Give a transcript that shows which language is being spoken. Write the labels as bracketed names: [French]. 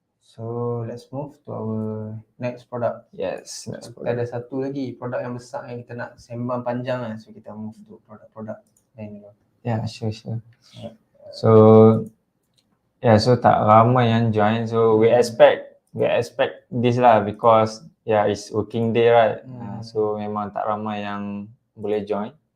[English] So let's move to our next product. Yes, [Malay] So, kita ada satu lagi produk yang besar yang kita nak sembang panjang lah. So kita move to produk-produk lain dulu. [English] Yeah, sure. [Malay] So so tak ramai yang join. [English] So we expect this lah because it's working day, right? [Malay] So memang tak ramai yang boleh join.